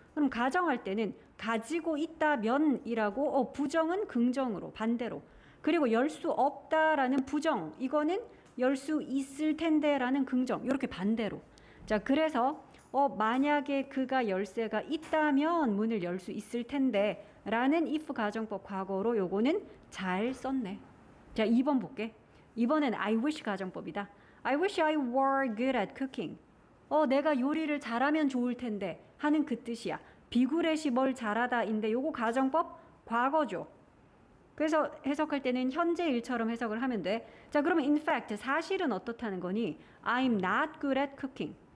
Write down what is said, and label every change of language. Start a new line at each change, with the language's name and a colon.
Korean: 그럼 가정할 때는 가지고 있다면이라고 부정은 긍정으로 반대로 그리고 열 수 없다라는 부정 이거는 열 수 있을 텐데라는 긍정 이렇게 반대로 자 그래서 만약에 그가 열쇠가 있다면 문을 열 수 있을 텐데 라는 if 가정법 과거로 요거는 잘 썼네. 자 2번 볼게. 이번엔 I wish 가정법이다.
English: I wish I were good at cooking.
Korean: 내가 요리를 잘하면 좋을 텐데 하는 그 뜻이야. 비구렛이 뭘 잘하다인데 요거 가정법 과거죠. 그래서 해석할 때는 현재 일처럼 해석을 하면 돼. 자 그러면 in fact 사실은 어떻다는 거니?
English: I'm not good at cooking.